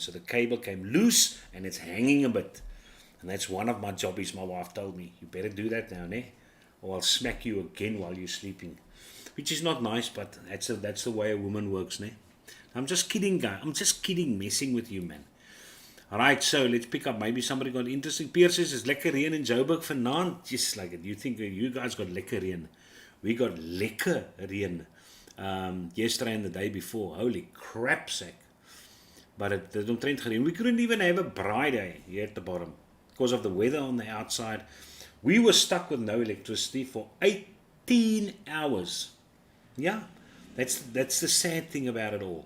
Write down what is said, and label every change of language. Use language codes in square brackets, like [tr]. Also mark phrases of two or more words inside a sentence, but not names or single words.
[en] So the cable came loose and it's hanging a bit. And that's one of my jobbies. My wife told me, you better do that now, ne? Or I'll smack you again while you're sleeping. Which is not nice, but that's the way a woman works, ne? I'm just kidding, guy. I'm just kidding, messing with you, man. Alright, so let's pick up. Maybe somebody got interesting. Pierre says, it's [af] lekker reën in Joburg vanaand. [en] Just like it. You think you guys got [af] lekker reën. [en] We got [af] lekker reën. [en] Yesterday and the day before. Holy crap sack. But it don't trend gereden. We couldn't even have a braai day here at the bottom because of the weather on the outside. We were stuck with no electricity for 18 hours. Yeah, that's the sad thing about it all.